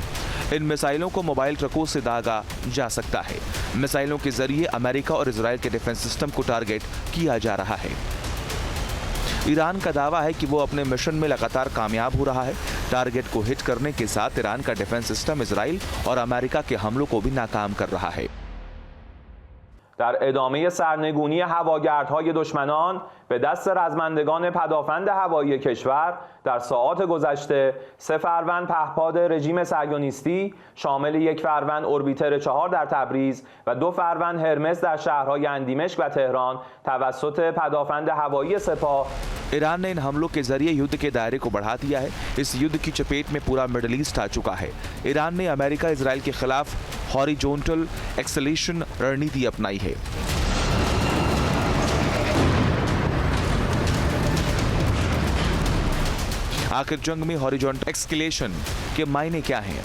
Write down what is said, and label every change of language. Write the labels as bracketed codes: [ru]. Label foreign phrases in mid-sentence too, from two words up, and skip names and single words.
[hi] इन मिसाइलों को [en] mobile trucks [hi] से दागा जा सकता है। मिसाइलों के जरिए अमेरिका और इजराइल के [en] defense system [hi] को टारगेट किया जा रहा है। ईरान का दावा है कि वो अपने मिशन में लगातार कामयाब हो रहा है। टारगेट को हिट करने के साथ ईरान का [en] defense system [hi] इजराइल और अमेरिका के हमलों को भी नाकाम कर रहा है। [fa] در ادامه سرنگونی هواگردهای دشمنان به دست رزمندگان پدافند هوایی کشور در ساعات گذشته 3 فروند پهپاد رژیم صهیونیستی شامل 1 فروند اوربیتر 4 در تبریز و 2 فروند هرمس در شهرهای اندیمشک و تهران توسط پدافند هوایی سپاه [hi] ईरान ने इन हमलों के जरिए युद्ध के दायरे को बढ़ा दिया है। इस युद्ध की चपेट में पूरा मिडिल ईस्ट आ चुका है। ईरान ने अमेरिका इजराइल के खिलाफ [en] horizontal acceleration [hi] रणनीति अपनाई है। आखिर जंग में [en] horizontal escalation [hi] के मायने क्या हैं?